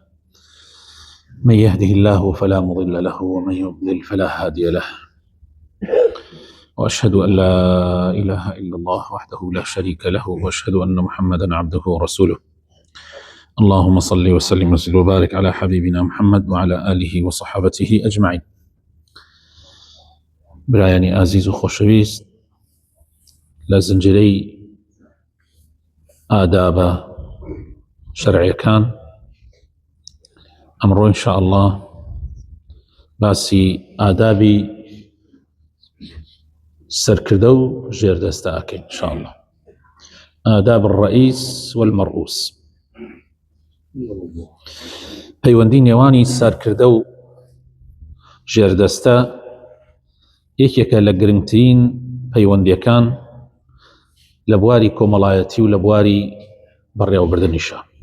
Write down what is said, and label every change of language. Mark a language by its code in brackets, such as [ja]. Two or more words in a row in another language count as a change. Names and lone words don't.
[ar] من يهده الله فلا مضل له ومن يضلل فلا هادي له، وأشهد أن لا إله إلا الله وحده لا شريك له، وأشهد أن محمدا عبده ورسوله. اللهم صل وسلم وبارك على حبيبنا محمد وعلى آله وصحابته أجمعين. [ckb] برایانی ئازیز و خۆشەویست، لە زنجیرەی ئادابە شەرعیەکان ئەمڕۆ [ar] ئینشاء الله [ckb] باسی ئادابی سەرکردە و ژێردەستە ئەکەین [ar] ئینشاء الله. آداب الرئيس والمرؤوس، [ckb] پەیوەندی نێوانی سەرکردە و ژێردەستە یەکێکە لە گرنگترین پەیوەندیەکان لە بواری کۆمەڵایەتی و لە بواری بەڕێوەبردنیشە.